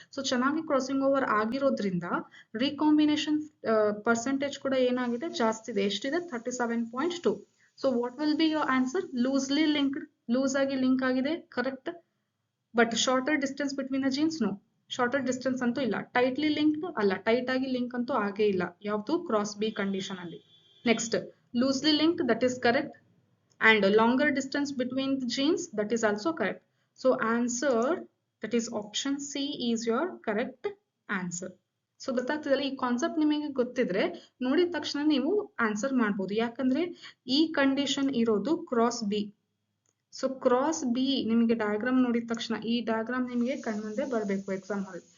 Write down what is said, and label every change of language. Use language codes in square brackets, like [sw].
[kn] So ಚೆನ್ನಾಗಿ crossing over ಆಗಿರೋದ್ರಿಂದ recombination percentage ಕೂಡ ಏನಾಗಿದೆ, ಜಾಸ್ತಿ ಇದೆ. ಎಷ್ಟಿದೆ, [en] 37.2. So what will be your answer, loosely linked, [kn] loose ಆಗಿ ಲಿಂಕ್ ಆಗಿದೆ, [en] Correct. But shorter distance between the genes, no, shorter distance [kn] ಅಂತೂ ಇಲ್ಲ. ಟೈಟ್ಲಿ ಲಿಂಕ್ಡ್ ಅಲ್ಲ, ಟೈಟ್ ಆಗಿ ಲಿಂಕ್ ಅಂತೂ ಆಗೇ ಇಲ್ಲ ಯಾವ್ದು, ಕ್ರಾಸ್ ಬಿ ಕಂಡೀಷನ್ ಅಲ್ಲಿ. [en] Next loosely linked, that is correct, and longer distance between the genes, that is also correct. So answer, that is option C is your correct answer. [kn] So ಗೊತ್ತಾಗ್ತಿದಲ್ಲ, ಈ concept ನಿಮಗೆ ಗೊತ್ತಿದ್ರೆ ನೋಡಿದ ತಕ್ಷಣ ನೀವು answer ಮಾಡ್ಬೋದು. ಯಾಕಂದ್ರೆ ಈ ಕಂಡೀಷನ್ ಇರೋದು cross B. So cross B ನಿಮಗೆ ಡಯಾಗ್ರಾಮ್ ನೋಡಿದ ತಕ್ಷಣ ಈ ಡಯಾಗ್ರಾಮ್ ನಿಮಗೆ ಕಣ್ಮುಂದೆ ಬರಬೇಕು ಎಕ್ಸಾಮ್ ಹಾಲ್.